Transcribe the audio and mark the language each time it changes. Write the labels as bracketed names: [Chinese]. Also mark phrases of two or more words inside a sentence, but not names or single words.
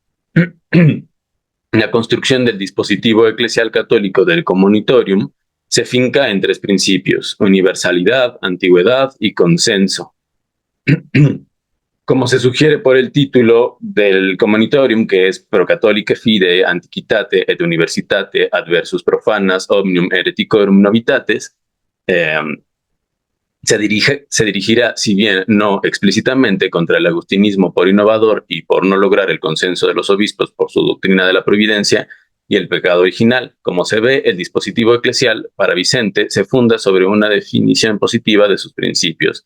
[Spanish] La construcción del dispositivo eclesial católico del Communitorium se finca en 3 principios: universalidad, antigüedad y consenso. Como se sugiere por el título del Communitorium, que es Pro Catholicae Fide Antiquitate et Universitate adversus profanas omnium hereticorum novitates, se dirigirá, si bien no explícitamente, contra el agustinismo por innovador y por no lograr el consenso de los obispos por su doctrina de la providencia, y el pecado original. Como se ve, el dispositivo eclesial para Vicente se funda sobre una definición positiva de sus principios.